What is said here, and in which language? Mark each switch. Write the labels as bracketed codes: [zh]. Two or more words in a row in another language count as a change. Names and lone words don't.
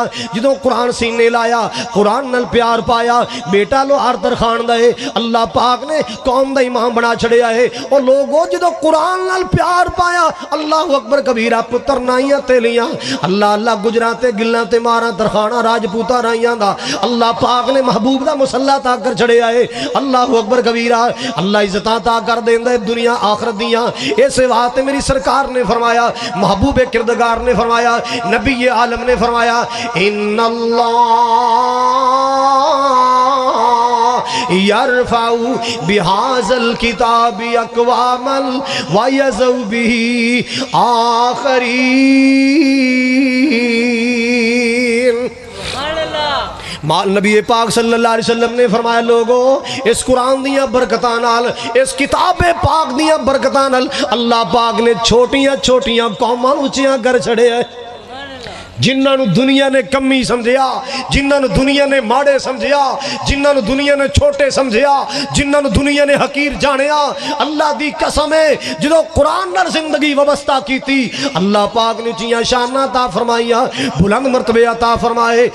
[pa] جدوں قرآن سینے لایا، قرآن نال پیار پایا، بیٹا لوہار ترکھان دا اے، اللہ پاک نے قوم دا امام بنا چھڈیا اے. اور لوگو جدوں قرآن نال پیار پایا, [ar] الله أكبر كبيرا, [pa] ، پتر نائیاں تیلیاں، اللہ اللہ گجراں تے گلاں تے ماراں ترکھاناں راجپوتاں رائیاں دا اللہ پاک نے محبوب دا مصلیٰ عطا کر چھڈیا اے. [ar] الله أكبر كبيرا, [pa] ، اللہ عزتاں عطا کر دیندا اے دنیا آخرت دیاں. اس واسطے میری سرکار نے فرمایا، محبوب کردگار نے فرمایا، نبی عالم نے فرمایا, [ar] إن الله يرفع بهذا الكتاب أقواما ويضع به آخرين. [pa] نبی پاک [ar] صلى الله عليه وسلم [pa] نے فرمایا، لوکو اس قرآن دیاں برکتاں نال، اس کتاب پاک دیاں برکتاں نال اللہ پاک نے چھوٹیاں چھوٹیاں قوماں اچیاں کر چھڈیاں. جنہاں نوں دنیا نے کمی سمجھیا، جنہاں نوں دنیا نے ماڑے سمجھیا، جنہاں نوں دنیا نے چھوٹے سمجھیا، جنہاں نوں دنیا نے حقیر جانیا، اللہ دی قسم اے جو قرآن نال زندگی ویوستھا کی تھی، اللہ پاک نے اچیاں شاناں عطا فرمائیاں، بلند مرتبے عطا فرمائے.